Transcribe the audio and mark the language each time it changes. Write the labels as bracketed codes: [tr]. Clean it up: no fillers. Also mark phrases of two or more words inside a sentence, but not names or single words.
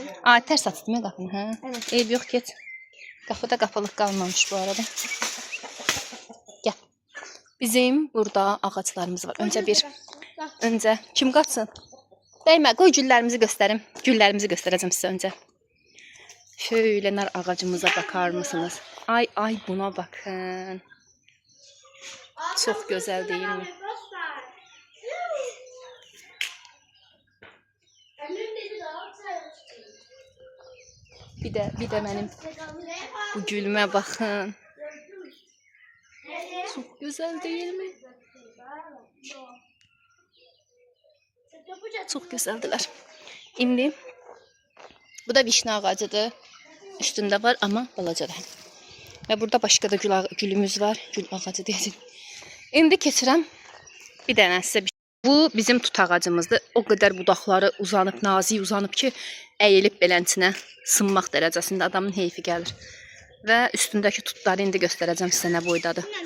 [az] Aa, tərs atdım ya qapını, hə? [tr] Evet. [az] Eyb yox, geç. Qapıda qapılıq qalmamış bu arada. Gəl. Bizim burada ağaclarımız var. Öncə kim qaçsın? Dəymə, qoy güllərimizi göstərim. Güllərimizi göstərəcəm sizə öncə. [tr] Şöyle nar ağacımıza bakar mısınız? Ay buna bakın. Çok güzel değil mi? Bir de benim bu gülme bakın. Çok güzel değil mi? Çok güzeldiler. [az] İndi bu da vişne ağacıdır. Üstünde var ama balacadır. Ve burada başka da gülümüz var. Gül ağacı deyəcəm. İndi keçirəm bir dənə sizə bir. Bu bizim tut ağacımızdır. [tr] O kadar [az] budaqları uzanıb, nazik uzanıb ki, əyilib belənçinə sınmaq dərəcəsində adamın heyfi gəlir. Və üstündəki tutları indi göstərəcəm sizə nə boydadır.